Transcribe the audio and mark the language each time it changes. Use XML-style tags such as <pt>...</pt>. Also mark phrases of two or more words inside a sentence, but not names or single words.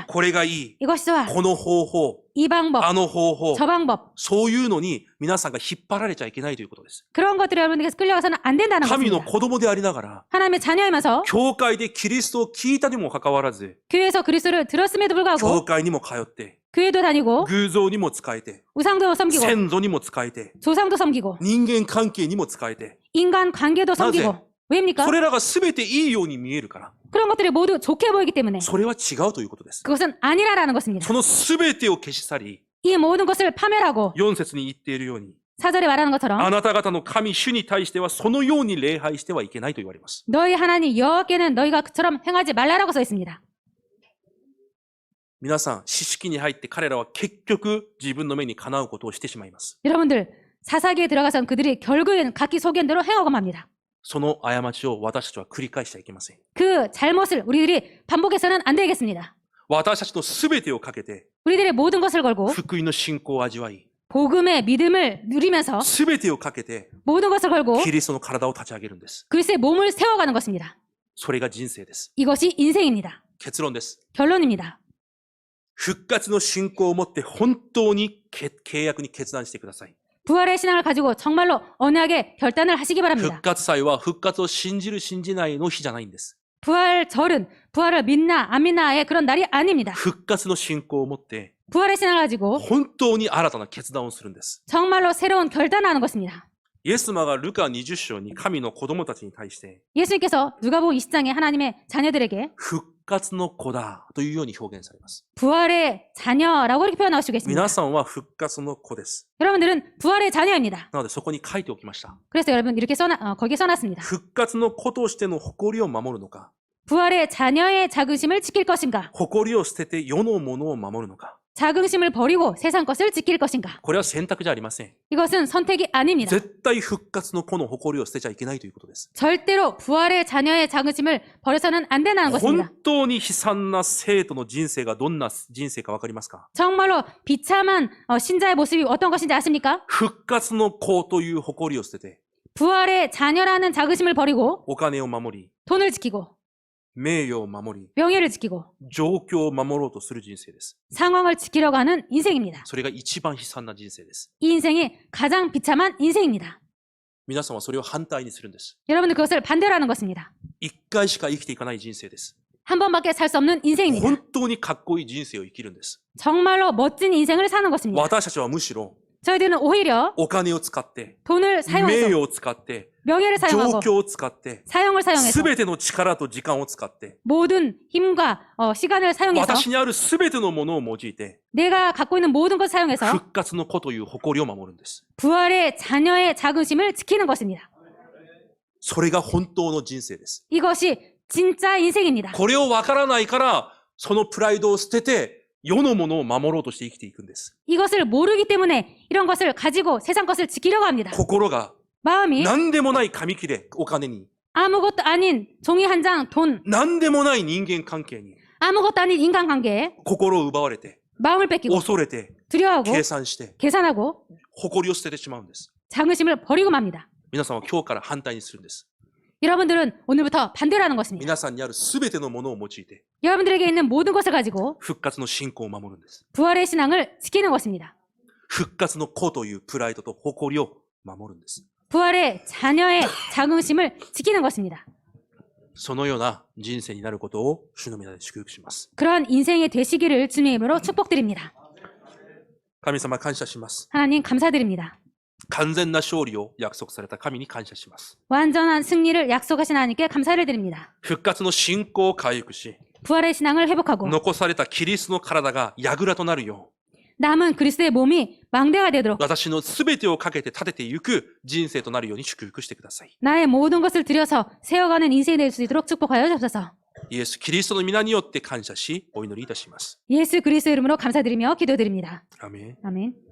<ja>これがいい、</ja> <ko>이것이 좋아.</ko> <ja>この方法、</ja> <ko>이 방법,</ko> <ja>あの方法、</ja> <ko>저 방법.</ko> <ja>そういうのに皆さんが引っ張られちゃいけないということです。</ja> <ko>그런 것들이 여러분에게서 끌려가서는 안 된다는</ko> <ja>神の</ja> <ko>것입니다.</ko> <ja>子供でありながら、</ja> <ko>하나님의 자녀이면서</ko> <ja>教会でキリストを聞いたにもかかわらず、</ja> <ko>교회에서 그리스도를 들었음에도</ko> <ja>教</ja> <ko>불구하고</ko> <ja>会にも通って、</ja> <ko>교회도 다니고</ko> <ja>偶像にも仕えて、</ja> <ko>우상도 섬기고</ko> <ja>先祖にも仕えて、</ja> <ko>조상도 섬기고</ko> <ja>人間関係にも仕えて、</ja> <ko>인간 관계도 섬기고 왜입니까?</ko> <ja>それらが全ていいように見えるから、</ja> <ko>그런 것들이 모두 좋게 보이기 때문에</ko> <ja>それは違うということです。</ja> <ko>그것은 아니라라는 것입니다.</ko> <ja>その全てを消し去り、</ja> <ko>이 모든 것을 파멸하고</ko> <ja>4 節に言っているように、</ja> <ko>사절에 말하는 것처럼</ko> <ja>あなた方の神主に対してはそのように礼拝してはいけないと言われます。</ja> <ko>너희 하나님 여호와께는 너희가 그처럼 행하지 말라라고 써 있습니다.</ko> <ja>皆さん、知識に入って彼らは結局自分の目にかなうことをしてしまいます。</ja> <ko>여러분들 사사기에 들어가선 그들이 결국엔 각기 소견대로 행하고 맙니다.</ko> <ja>その過ちを私たちは繰り返してはいけません。</ja> <ko>그 잘못을 우리들이 반복해서는 안 되겠습니다.</ko> <ja>私たちの全てをかけて</ja> <ko>우리들의 모든 것을 걸고</ko> <ja>福音の信仰を味わい、</ja> <ko>복음의 믿음을 누리면서</ko> <ja>全てをかけて</ja> <ko>모든 것을 걸고</ko> <ja>キリストの体を立ち上げるんです。</ja> <ko>그리스도의 몸을 세워가는 것입니다.</ko> <ja>それが人生です。</ja> <ko>이것이 인생입니다.</ko> <ja>結論です。</ja> <ko>결론입니다.</ko> <ja>復活の信仰を持って本当に契約に決断してください。</ja> <ko>부활의 신앙을 가지고 정말로 언약의 결단을 하시기 바랍니다.</ko> <ja>復活祭は復活を信じる信じないの日じゃないんです。</ja> <ko>부활절은 부활을 믿나 안 믿나의 그런 날이 아닙니다.</ko> <ja>復活の信仰を持って</ja> <ko>부활의 신앙을 가지고</ko> <ja>本当に新たな決断をするんです。</ja> <ko>정말로 새로운 결단을 하는 것입니다.</ko> <ja>イエス様がルカ20章に神の子供たちに対して</ja> <ko>예수님께서 누가복음 20장에 하나님의 자녀들에게</ko> <ja>復活の子だというように表現されます。</ja> <ko>부활의 자녀라고 이렇게 표현하시고 계십니다.</ko> <ja>皆さんは復活の子です。</ja> <ko>여러분들은 부활의 자녀입니다.</ko> <ja>なのでそこに書いておきました。</ja> <ko>그래서 여러분 이렇게 거기에 써놨습니다.</ko> <ja>復活の子としての誇りを守るのか、</ja> <ko>부활의 자녀의 자긍심을 지킬 것인가?</ko> <ja>誇りを捨てて世のものを守るのか、</ja> <ko>자긍심을 버리고 세상 것을 지킬 것인가?</ko> <ja>これは選択じゃありません。</ja> <ko>이것은 선택이 아닙니다.</ko> <ja>絶対復活の子の誇りを捨てちゃいけないということです。</ja> <ko>절대로 부활의 자녀의 자긍심을 버려서는 안 된다는</ko> <ja>本</ja> <ko>것입니다.</ko> <ja>当に悲惨な生徒の人生がどんな人生かわかりますか？</ja> <ko>정말로 비참한 신자의 모습이 어떤 것인지 아십니까?</ko> <ja>復活の子という誇りを捨てて、</ja> <ko>부활의 자녀라는 자긍심을 버리고</ko> <ja>お金を守り、</ja> <ko>돈을 지키고</ko> <ja>名誉を守り、</ja> <ko>명예를 지키고</ko> <ja>状況を守ろうとする人生です。</ja> <ko>상황을 지키려고 하는 인생입니다.</ko> <ja>それが一番悲惨な人生です。</ja> <ko>이 인생이 가장 비참한 인생입니다.</ko> <ja>皆さんはそれを反対にするんです。</ja> <ko>여러분은 그것을 반대로 하는 것입니다.</ko> <ja>一回しか生きていかない人生です。</ja> <ko>한 번밖에 살 수 없는 인생입니다.</ko> <ja>本当にかっこいい人生を生きるんです。</ja> <ko>정말로 멋진 인생을 사는 것입니다.</ko> <ja>私たちはむしろ</ja> <ko>저희들은 오히려</ko> <ja>お金を使って、</ja> <ko>돈을</ko> <ja>名</ja> <ko>사용해서</ko> <ja>誉を使って、</ja> <ko>명예를</ko> <ja>状</ja> <ko>사용하고</ko> <ja>況を使って、</ja> <ko>사용을 사용해서</ko> <ja>すべての力と時間を使って、</ja> <ko>모든 힘과 시간을 사용해서</ko> <ja>私にあるすべてのものを用いて、</ja> <ko>내가 갖고 있는 모든 것을 사용해서</ko> <ja>復活の子という誇りを守るんです。</ja> <ko>부활의 자녀의 자긍심을 지키는 것입니다.</ko> <ja>それが本当の人生です。</ja> <ko>이것이 진짜 인생입니다.</ko> <ja>これをわからないから、そのプライドを捨てて、世のものを守ろうとして生きていくんです。</ja> <ko>이것을 모르기 때문에 이런 것을 가지고 세상 것을 지키려고 합니다.</ko> <ja>心が</ja> <ko>마음이</ko> <ja>何でもない紙切れ、お金に、</ja> <ko>아무것도 아닌 종이 한 장, 돈,</ko> <ja>何でもない人間関係に、</ja> <ko>아무것도 아닌 인간관계에</ko> <ja>心を奪われて、</ja> <ko>마음을 뺏기고</ko> <ja>恐れて、</ja> <ko>두려워하고</ko> <ja>計算して、</ja> <ko>계산하고</ko> <ja>誇りを捨ててしまうんです。</ja> <ko>자긍심을 버리고 맙니다.</ko> <ja>皆さんは今日から反対にするんです。</ja> <ko>여러분들은 오늘부터 반대로 하는 것입니다.</ko> <ja>皆さんにあるすべてのものを用いて、</ja> <ko>여러분들에게 있는 모든 것을 가지고</ko> <ja>復活の信仰を守るんです。</ja> <ko>부활의 신앙을 지키는 것입니다.</ko> <ja>復活の子というプライドと誇りを守るんです。</ja> <ko>부활의 자녀의 자긍심을 지키는 것입니다.</ko> <ja>そのような人生になることを主の皆で祝福します。</ja> <ko>그런 인생이 되시기를 주님의 이름으로 축복드립니다.</ko> <ja>神様感謝します。</ja> <ko>하나님 감사드립니다.</ko> <ja>完全な勝利を約束された神に感謝します。</ja> <ko>완전한 승리를 약속하신 하나님께 감사를 드립니다.</ko> <ja>復活の信仰を回復し、</ja> <ko>부활의 신앙을 회복하고</ko> <ja>残されたキリストの体が櫓となるよ</ja> <ko>남은 그리스도의 몸이 망대가 되도록</ko> <ja>私のすべてをかけて立てていく人生となるように祝福してください。</ja> <ko>나의 모든 것을 들여서 세워가는 인생이 될 수 있도록 축복하여 주옵소서.</ko> <ja>イエス・キリストの皆によって感謝し、お祈りいたします。</ja> <ko>예수 그리스도 이름으로 감사드리며 기도드립니다.</ko> <ja>アメン。</ja> <ko>아멘.</ko>